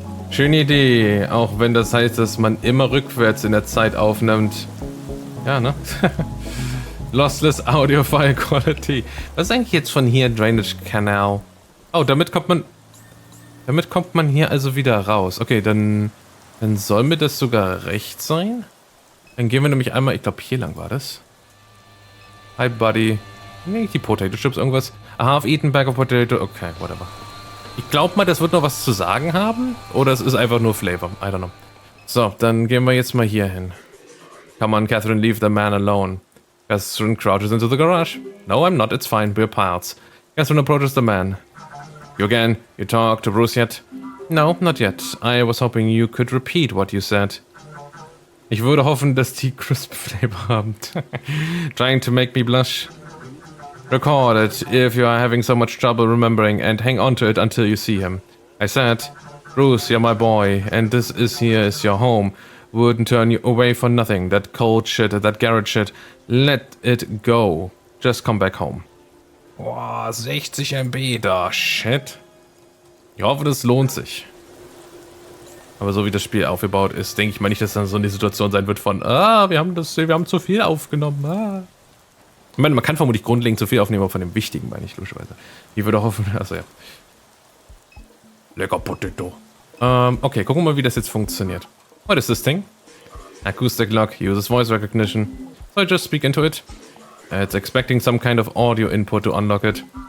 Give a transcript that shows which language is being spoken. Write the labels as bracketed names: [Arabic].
[German] Schöne Idee, auch wenn das heißt, dass man immer rückwärts in der Zeit aufnimmt. Ja, ne? [English] Lossless Audio File Quality. [German] Was ist eigentlich jetzt von hier Drainage Canal? Oh, damit kommt man hier also wieder raus. Okay, dann soll mir das sogar recht sein. Dann gehen wir nämlich einmal, ich glaube hier lang war das. [English] Hi Buddy. [German] Nee, die Potato Chips, irgendwas. [English] A half-eaten bag of potato. Okay, whatever. [German] Ich glaube mal, das wird noch was zu sagen haben. Oder es ist einfach nur Flavor. [English] I don't know. [German] So, dann gehen wir jetzt mal hier hin. [English] Come on, Catherine, leave the man alone. Catherine crouches into the garage. No, I'm not. It's fine. We're pals. Catherine approaches the man. You again? You talk to Bruce yet? No, not yet. I was hoping you could repeat what you said. [German] Ich würde hoffen, dass die crisp flavor haben. [English] Trying to make me blush. Record it if you are having so much trouble remembering and hang on to it until you see him. I said, Bruce, you're my boy, and this is here is your home. Wouldn't turn you away for nothing. That cold shit, that garage shit. Let it go. Just come back home. [German] Boah, 60 MB da. [English] Shit. [German] Ich hoffe, das lohnt sich. Aber so wie das Spiel aufgebaut ist, denke ich mal nicht, dass dann so eine Situation sein wird von, wir haben zu viel aufgenommen. Ich meine, man kann vermutlich grundlegend zu viel aufnehmen, aber von dem Wichtigen meine ich logischerweise. Ich würde hoffen, also ja. Lecker Potato. Okay, gucken wir mal, wie das jetzt funktioniert. [English] What is this thing? Acoustic lock uses voice recognition. So I just speak into it. It's expecting some kind of audio input to unlock it.